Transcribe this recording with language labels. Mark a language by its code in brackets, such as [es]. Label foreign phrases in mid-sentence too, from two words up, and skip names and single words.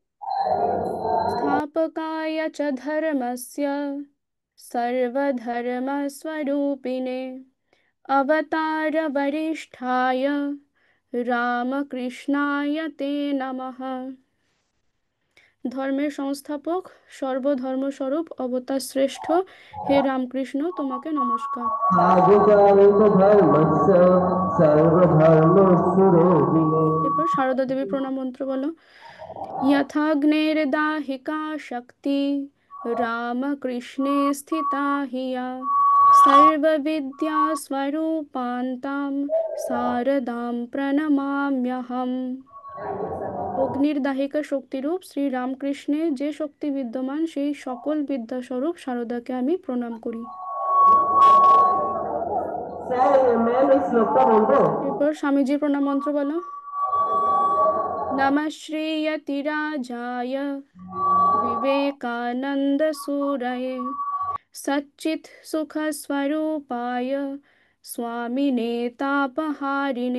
[sa] স্থাপকায় চ ধর্মস্য সর্বধর্মস্বরূপিণে অবতার বরিষ্ঠায় রামকৃষ্ণায় তে নমঃ। [bn] ধর্মের সংস্থাপক, সর্বধর্মস্বরূপ, অবতার শ্রেষ্ঠ হে রামকৃষ্ণ, তোমাকে নমস্কার। [sa] आदिकारिकधर्मस्य सर्वधर्मस्वरूपिणे [bn] এরপর সারদা দেবী প্রণাম মন্ত্র বলো। [sa] यथाग्नेर्दाहिका शक्ति रामकृष्णे स्थिता हिया सर्वविद्या स्वरूपान्तां शारदां प्रणमाम्यहम्। [bn] অগ্নির দাহিকা শক্তিরূপ শ্রী রামকৃষ্ণে যে শক্তি বিদ্যমান, সেই সকল বিদ্যাস্বরূপ শারদাকে আমি প্রণাম করি। [hi] मैं इस श्लोक का बोल रहा हूँ। [bn] এরপর স্বামীজির প্রণাম মন্ত্র বলো। [sa] नमः श्रीयतिराजाय विवेकानन्दसूरये सच्चित् सुखस्वरूपाय स्वामिने तापहारिणे।